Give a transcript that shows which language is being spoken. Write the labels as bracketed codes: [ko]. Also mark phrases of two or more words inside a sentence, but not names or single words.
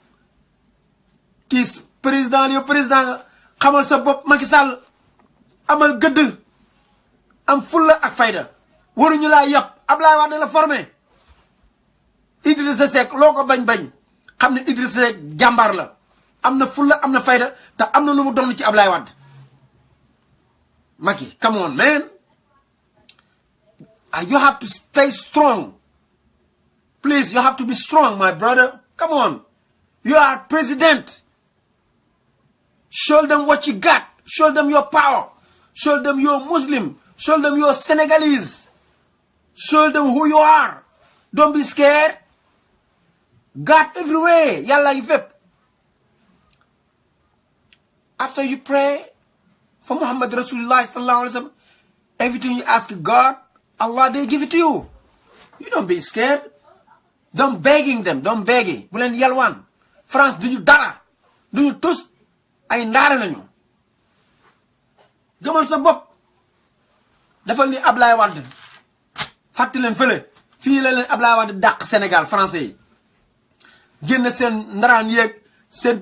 [wo] kii président yow président nga xamal sa bopp Macky Sall amal gëdd am fulla ak fayda waruñu laa yàpp Ablaye Wade la formé Idrissa Seck loo ko bañ-bañ xam ne Idrissa Seck jàmbaar la am na fulla am na fayda te am na lu mu doon ci Ablaye Wade [en] Macky come on man you have to stay strong please you have to be strong my brother come on you are president show them what you got show them your power show them you're Muslim show them you're Senegalese show them who you are don't be scared God everywhere [wo] yàlla ngi fépp [en] after you pray for [ar] محمد رسول الله صلى الله عليه وسلم [en] everything you ask God Allah they give it to you you don't be scared don't begging them don't begging [wo] bu leen yalwaan France duñu dara duñu tus ay ndaare nañu gëmal sa bopp dafa ni Ablaye Wade fàtti leen fële fii la leen Ablaye Wade dàq Sénégal français yi génn seen ndaraan yeeg seen